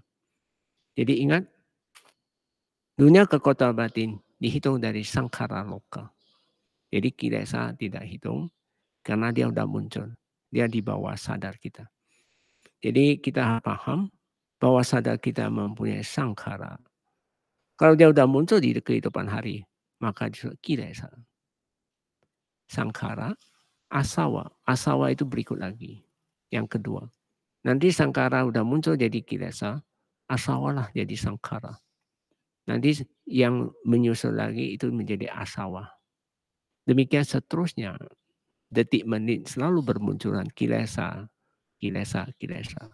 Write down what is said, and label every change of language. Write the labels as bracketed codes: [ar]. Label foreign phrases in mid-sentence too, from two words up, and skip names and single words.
[id] Jadi ingat, dunia kekotoran batin dihitung dari Sankhara Loka. Jadi kilesa tidak hitung, karena dia sudah muncul. Dia di bawah sadar kita. Jadi kita paham bahwa sadar kita mempunyai Sankhara. Kalau dia sudah muncul di kehidupan hari, maka disebut kilesa. Sankhara, asawa. Asawa itu berikut lagi. Yang kedua. Nanti Sankhara sudah muncul jadi kilesa, asawalah jadi Sankhara. Nanti yang menyusul lagi itu menjadi asawa. Demikian seterusnya. Detik menit selalu bermunculan kilesa, kilesa, kilesa.